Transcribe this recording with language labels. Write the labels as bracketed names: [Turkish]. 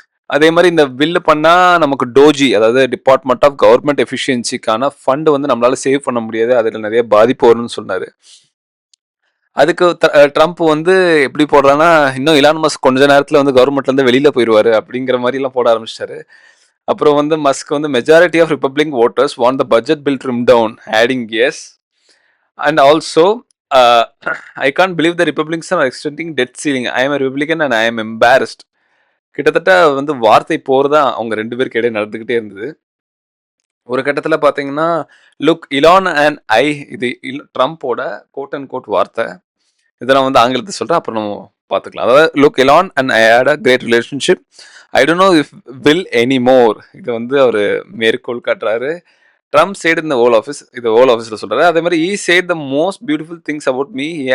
[Tamil] அதே மாரி இந்த பில்லு பண்ணா நமக்கு டோஜி, அதாவது டிபார்ட்மெண்ட் ஆஃப் கவர்ன்மென்ட் எஃபிஷியன்சிக்கான ஃபண்ட் வந்து நம்மளால சேவ் பண்ண முடியாது. அதுல நெறைய பாதிப்பு வரும்னு சொன்னாரு. அதுக்கு ட்ரம்ப் வந்து எப்படி போடுறான்னா, இன்னும் இலான் மஸ்க் கொஞ்ச நேரத்துல வந்து கவர்மெண்ட்ல இருந்து வெளியில போயிருவாரு அப்படிங்கிற மாரிலாம் போட ஆரம்பிச்சுட்டாரு. அப்புறம் வந்து மஸ்க் வந்து [English] Majority of republic voters want the budget bill trimmed down, adding yes. And also, I can't believe the Republicans are extending debt ceiling. I am a Republican and I am embarrassed. [Tamil] கிட்டத்தட்ட வந்து வார்த்தை போர் தான் அவங்க 2 பேருக்கு இடையே நடந்துக்கிட்டே இருந்தது. ஒரு கட்டத்துல பார்த்தீங்கன்னா, [English] look Elon and I [Tamil] இது ட்ரம்போட கோட் அண்ட் கோட் வார்த்தை. இத நான் வந்து ஆங்கிலத்துல சொல்றேன். அப்புறம் நம்ம பார்த்துக்கலாம். அதாவது [English] Look Elon and I had a great relationship. I don't know if will anymore. [Tamil] இது வந்து அவரு மேற்கோள் காட்டுறாரு. [English] Trump said in the Oval Office, [Tamil] இது Oval Officeல சொல்றாரு. அதே மாதிரி [English] he said the most beautiful things about me.